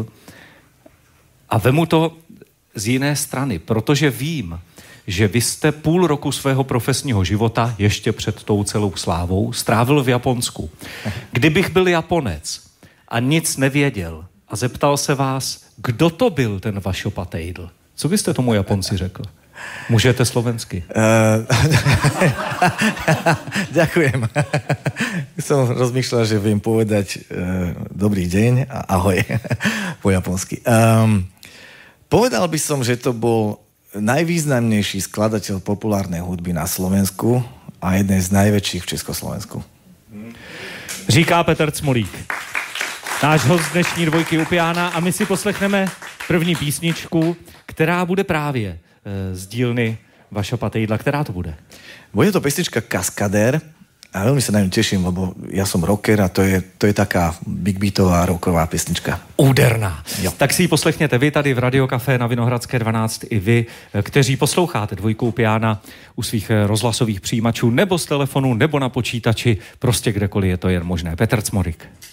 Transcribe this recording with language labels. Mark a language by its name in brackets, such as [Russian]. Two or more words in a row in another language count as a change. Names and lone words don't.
[Czech] A vemu to z jiné strany, protože vím, že vy jste půl roku svého profesního života, ještě před tou celou slávou, strávil v Japonsku. Kdybych byl Japonec a nic nevěděl a zeptal se vás, kdo to byl ten Vašo Patejdl, co byste tomu Japonci řekl? Můžete slovensky. [Slovak] Ďakujem. Som rozmýšľal, že viem povedať dobrý deň a ahoj po japonsky. Povedal by som, že to bol najvýznamnejší skladateľ populárnej hudby na Slovensku a jeden z najväčších v Československu. [Czech] Říká Petr Cmorík, náš host dnešní dvojky u piána, a my si poslechneme první písničku, která bude právě z dílny Vaša Patejdla. Která to bude? [Slovak] Bude to pesnička Kaskadér a veľmi sa na ňu teším, lebo ja som rocker a to je taká big beatová rocková pesnička. [Czech] Úderná. Jo. Tak si ji poslechněte vy tady v Radio Café na Vinohradské 12 i vy, kteří posloucháte dvojku piána u svých rozhlasových přijímačů nebo z telefonu, nebo na počítači, prostě kdekoliv je to jen možné. Petr Cmorík.